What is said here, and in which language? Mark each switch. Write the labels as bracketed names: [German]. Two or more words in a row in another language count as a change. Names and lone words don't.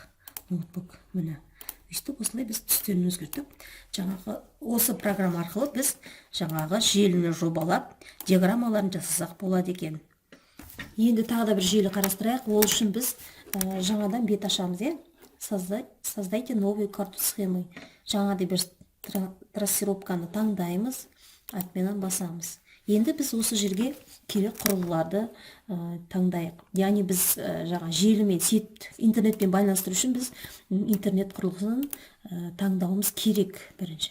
[Kazakh] Ноутбук міне. Өйстіп осылай біз түстерін өзгертіп, жаңағы осы программа арқылы біз жаңағы желіні жобалап, диаграммаларын жасасақ болады екен. Енді тағы да бір желі қарастырайық. Ол үшін біз жаңадан бет ашамыз. [Russian] Создайте новую карту схемы. [Kazakh] Жаңағыдай бір трассировканы таңдаймыз, атменен басамыз. Енді біз осы жерге керек құрылғыларды таңдайық. Яғни біз жаңа желімен интернетпен байланыстыру үшін біз интернет құрылғысын таңдауымыз керек бірінші.